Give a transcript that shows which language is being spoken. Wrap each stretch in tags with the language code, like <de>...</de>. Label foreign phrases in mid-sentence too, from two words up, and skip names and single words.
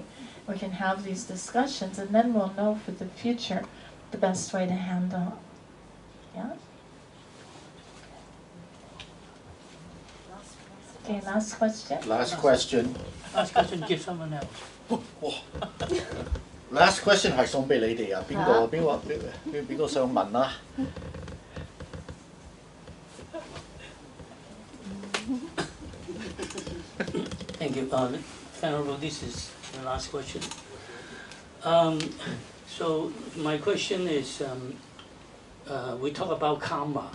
<en>We can have these discussions, and then we'll know for the future the best way to handle it. Yeah? Okay, last question. Last question. Last question, give someone else. Last question</en> <yue>係送俾你哋啊！邊個想問啊？</yue> <en>Thank you. Venerable, this is the last question. So my question is, we talk about karma.</en>